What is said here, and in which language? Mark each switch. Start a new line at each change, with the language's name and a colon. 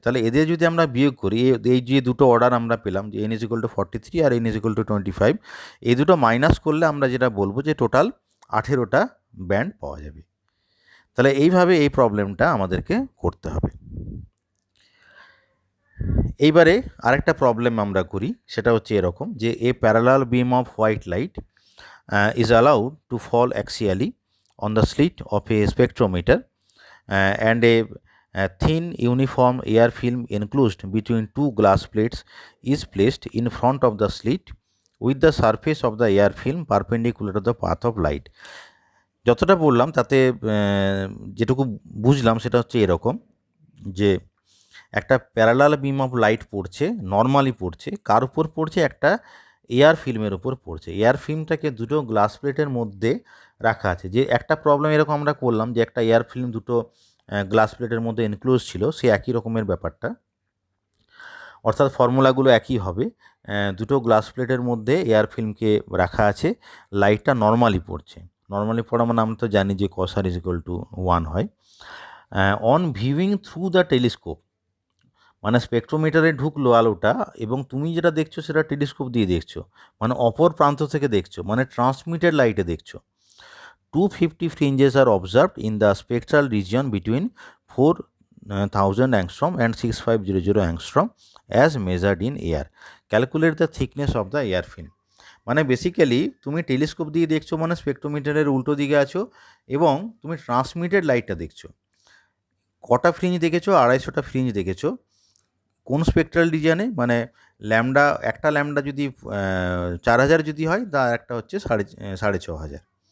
Bangla: তাহলে এদের যদি আমরা বিয়োগ করি, এই যে দুটো অর্ডার আমরা পেলাম যে n = 43 আর n = 25, এই দুটো মাইনাস করলে আমরা যেটা বলবো যে টোটাল 18টা ব্যান্ড পাওয়া যাবে। তাহলে এইভাবে এই প্রবলেমটা আমাদেরকে করতে হবে। এইবারে আরেকটা প্রবলেম আমরা করি, সেটা হচ্ছে এরকম যে
English: A parallel beam of white light is allowed to fall axially on the slit of a spectrometer and a thin uniform air film enclosed between two glass plates is placed in front of the slit with the surface of the air film perpendicular to the path of light.
Bangla: যতটা বললাম তাতে যেটুকু বুঝলাম সেটা হচ্ছে এরকম যে একটা প্যারালাল বিম অফ লাইট পড়ছে, নর্মালি পড়ছে, কার উপর পড়ছে? একটা এয়ার ফিল্মের উপর পড়ছে। এয়ার ফিল্মটাকে দুটো গ্লাস প্লেটের মধ্যে রাখা আছে। যে একটা প্রবলেম এরকম আমরা করলাম যে একটা এয়ার ফিল্ম দুটো গ্লাস প্লেটের মধ্যে এনক্লোজ ছিল, সে একই রকমের ব্যাপারটা, অর্থাৎ ফর্মুলাগুলো একই হবে। দুটো গ্লাস প্লেটের মধ্যে এয়ার ফিল্মকে রাখা আছে, লাইটটা নর্মালি পড়ছে। নর্মালি পড়া মানে আমরা তো জানি যে cos r = 1 হয়।
English: on viewing through the telescope,
Bangla: মানে স্পেকট্রোমিটারে ঢুকলো আলোটা এবং তুমি যেটা দেখছো সেটা টেলিস্কোপ দিয়ে দেখছো, মানে অপর প্রান্ত থেকে দেখছো, মানে ট্রান্সমিটেড লাইটে দেখছো।
English: 250 fringes are observed in the spectral region between 4000 angstrom and 6500 angstrom as measured in air. Calculate the thickness of the air film.
Bangla: মানে বেসিক্যালি তুমি টেলিস্কোপ দিয়ে দেখছো, মানে স্পেকট্রোমিটারের উল্টো দিকে আছো এবং তুমি ট্রান্সমিটেড লাইটটা দেখছো। কটা ফ্রিঞ্জ দেখেছো? 250টা ফ্রিঞ্জ দেখেছো। কোন স্পেকট্রাল রিজিয়নে? মানে ল্যামডা, একটা ল্যামডা যদি 4000 যদি হয়, তার একটা হচ্ছে 6500।